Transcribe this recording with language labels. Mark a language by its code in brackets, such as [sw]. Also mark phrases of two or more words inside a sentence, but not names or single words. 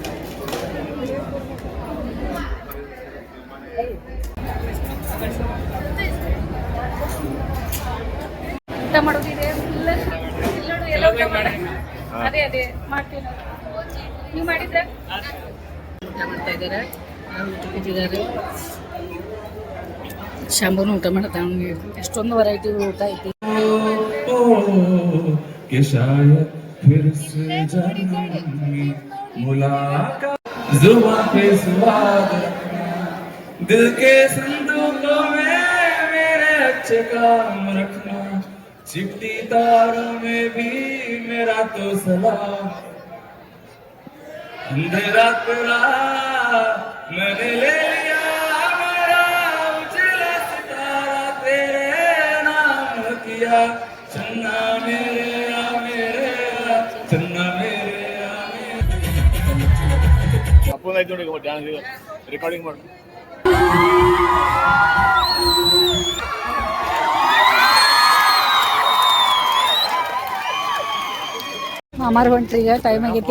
[kn] ಊಟ ಮಾಡೋದಿದೆ ಅದೇ ಮಾಡ್ತೀವಿ ನಾವು. ನೀವು ಮಾಡಿದ್ರ ಊಟ ಮಾಡ್ತಾ ಇದ್ದಾರೆ. ಶಾಂಬೂನು ಊಟ ಮಾಡ್ತಾ. ಎಷ್ಟೊಂದು ವೆರೈಟಿ ಊಟ ಐತಿ. [hi] दिल के संदूकों में मेरे अच्छे काम रखना, चिट्ठी तारों में भी मेरा तो सलाम। अंधेरा तेरा मैंने ले लिया, मेरा उजला सितारा तेरे नाम किया। चन्ना मेरे चन्ना मेरे [kn] ಅಪ್ಪನಾಯ್ತು ನೋಡಿ [en] dance recording [kn] ಮಾಡಿ. ಮಾಮಾರ್ ಹೊಂಟ್ರಿ, ಈಗ ಟೈಮ್ ಆಗೈತಿ.